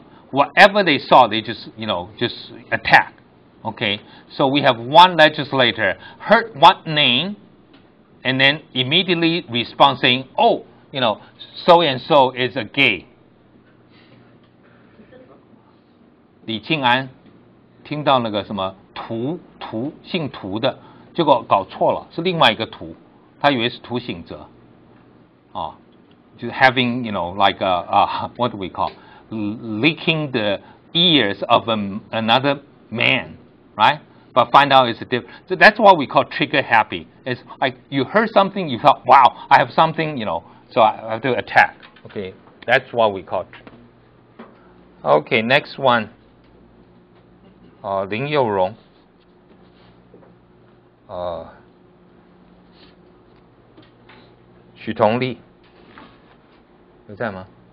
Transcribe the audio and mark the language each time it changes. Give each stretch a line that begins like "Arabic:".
English: Whatever they saw, they just attack. Okay, so we have one legislator heard one name, and then immediately respond saying, "Oh, so and so is a gay."
Chinese: 李庆安听到那个什么姓涂的，结果搞错了，是另外一个涂，他以为是涂醒哲，就是
English: having like what do we call, licking the ears of another man, right? But find out it's a different. So that's what we call trigger happy. It's like you heard something, you thought, wow, I have something, so I have to attack. Okay, that's what we call. Okay, next one.
Chinese: 林佑荣，许同利，有在吗？